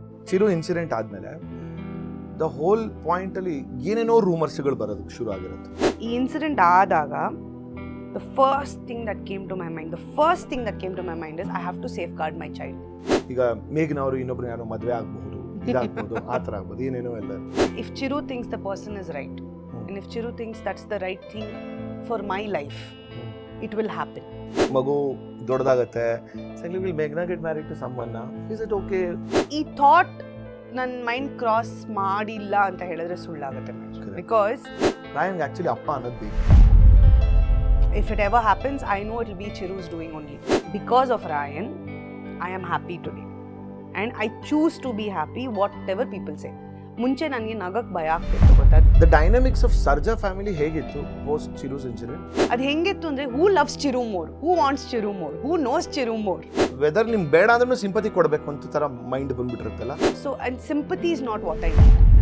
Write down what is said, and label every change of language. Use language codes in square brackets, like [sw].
[kn] Chiru incident ಆದಮೇಲೆ the whole ಪಾಯಿಂಟಲ್ಲಿ ಏನೇನೋ ರೂಮರ್ಸ್ಗಳು ಬರೋದಕ್ಕೆ ಶುರು ಆಗಿರುತ್ತೆ. ಈ ಇನ್ಸಿಡೆಂಟ್ ಆದಾಗ [en] the first thing that came to my mind is I have to safeguard my child. [kn] ಈಗ ಮೇಘನವರು ಇನ್ನೊಬ್ರು ಯಾರೋ ಮದುವೆ ಆಗಬಹುದು, ಇದಾಗಬಹುದು, ಆ ಥರ ಆಗ್ಬೋದು, ಏನೇನೋ ಎಲ್ಲ. [en] If Chiru thinks the person is right, and if Chiru thinks that's the right thing for my life, it will happen. [kn] ಮಗು ದೊಡ್ಡದಾಗತ್ತೆ, [en] will Meghna get married to someone? Is it okay? [kn] ಈ ಥಾಟ್ ನನ್ನ mind cross ಮಾಡಿಲ್ಲ ಅಂತ ಹೇಳಿದ್ರೆ ಸುಳ್ಳಾಗುತ್ತೆ. [en] because [kn] ರಾಯನ್ಗೆ actually ಅಪ್ಪ ಅನ್ನೋದು ಬೇಕು. [en] if it ever happens, I know it will be Chiru's doing only. Because of Ryan, I am happy today. And I choose to be happy whatever people say. [kn] ಮುಂಚೆ ನನಗೆ ನಗಕ್ಕೆ ಭಯ ಆಗ್ತಿತ್ತು, ಗೊತ್ತಾ? [en] The dynamics of Sarja family ಹೇಗಿತ್ತು post Chiru's incident? [kn] ಅದು ಹೆಂಗಿತ್ತು ಅಂದರೆ, [en] Who loves Chiru more, who wants Chiru more, who knows Chiru more. [kn] Weather ನಿಮ್ಗೆ ಬೇಡ ಅಂದ್ರೂ ಸಿಂಪತಿ ಕೊಡಬೇಕು ಅಂತ ಥರ mind ಬಂದ್ಬಿಟ್ಟಿರುತ್ತಲ್ಲ. [en] So and sympathy is not what I need.